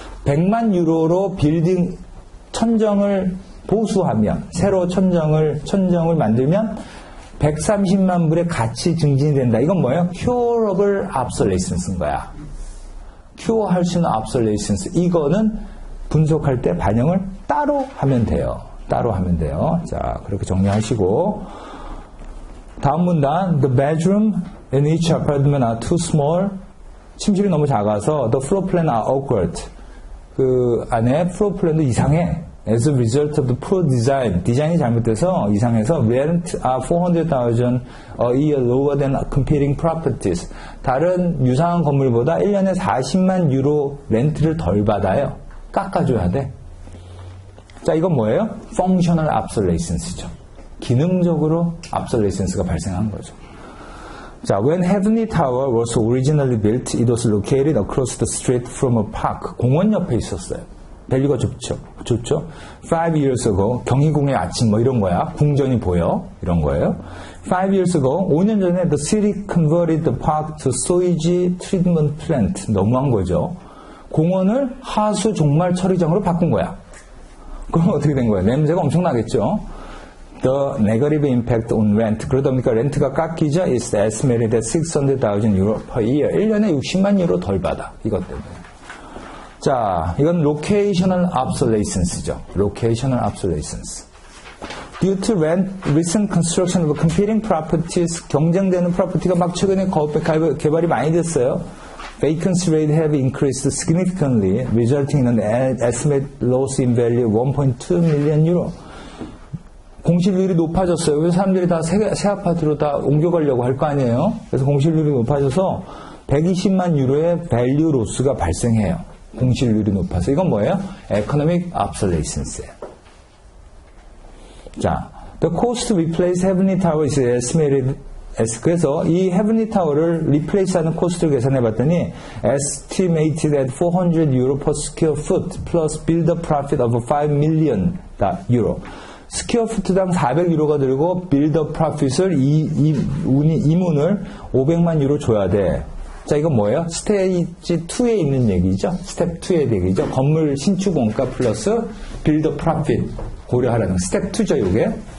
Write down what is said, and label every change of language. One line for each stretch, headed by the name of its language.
Korean: 100만 유로로 빌딩 천정을 보수하면, 새로 천정을 만들면 130만 불의 가치 증진이 된다. 이건 뭐예요? curable obsolescence인 거야. cure할 수 있는 obsolescence. 이거는 분석할 때 반영을 따로 하면 돼요. 따로 하면 돼요. 자, 그렇게 정리하시고. 다음 문단.
English: The bedroom in each apartment are too small.
Korean: 침실이 너무 작아서
English: the floor plan are awkward.
Korean: 그 안에 플로어 플랜도 이상해.
English: As a result of the poor design.
Korean: 디자인이 잘못돼서 이상해서
English: rent are 400,000 a year lower than competing properties.
Korean: 다른 유사한 건물보다 1년에 40만 유로 렌트를 덜 받아요. 깎아줘야 돼. 자, 이건 뭐예요? Functional obsolescence죠. 기능적으로 obsolescence가 발생한 거죠.
English: 자, when Heavenly Tower was originally built, it was located across the street from a park.
Korean: 공원 옆에 있었어요. 밸류가 좋죠.
English: 5 years ago,
Korean: 경희궁의 아침 뭐 이런 거야. 궁전이 보여. 이런 거예요.
English: 5 years ago,
Korean: 5년 전에
English: the city converted the park to sewage treatment plant.
Korean: 너무한 거죠. 공원을 하수 종말 처리장으로 바꾼 거야. 그럼 어떻게 된 거예요? 냄새가 엄청나겠죠.
English: The negative impact on rent.
Korean: 그러다 보니까 렌트가 깎이자
English: is estimated at 600,000 euro per year.
Korean: 1년에 60만 유로 덜 받아. 이것 때문에. 자, 이건 locational obsolescence죠. locational obsolescence.
English: Due to recent construction of competing properties,
Korean: 경쟁되는 프로퍼티가 막 최근에 개발이 많이 됐어요.
English: Vacancy rate have increased significantly, resulting in an estimated loss in value of 1.2 million euro.
Korean: 공실률이 높아졌어요. 그래서 사람들이 다 새 아파트로 다 옮겨가려고 할 거 아니에요. 그래서 공실률이 높아져서 120만 유로의 밸류 로스가 발생해요. 공실률이 높아서. 이건 뭐예요? Economic obsolescence예요.
English: 자, the cost to replace Heavenly Tower is estimated.
Korean: 그래서 이 Heavenly Tower를 replace하는 코스트를 계산해봤더니
English: estimated at 400 euro per square foot plus build-up profit of 5 million euro.
Korean: 스퀘어 푸트당 400유로가 들고 빌더 프로핏을 이문을 500만 유로 줘야 돼. 자, 이건 뭐예요? 스테이지 2에 있는 얘기죠. 스텝 2의 얘기죠. 건물 신축 원가 플러스 빌더 프로핏 고려하라는 스텝 2죠, 이게.